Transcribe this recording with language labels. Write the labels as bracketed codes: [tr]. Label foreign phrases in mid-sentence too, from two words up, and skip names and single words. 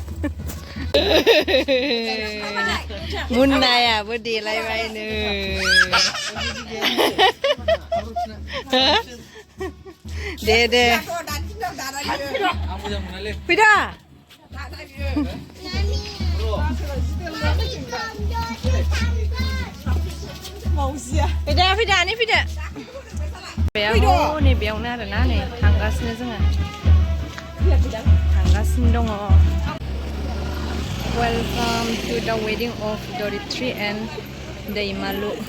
[brx] मोसानाया मुन्नायाबो देलायबायनो दे फैदा फैदा नै फैदो नै बेयावनो आरोना नै थांगासिनो जोङो थांगासिनो दङ [en] Welcome to the wedding of Doritri and Daimalu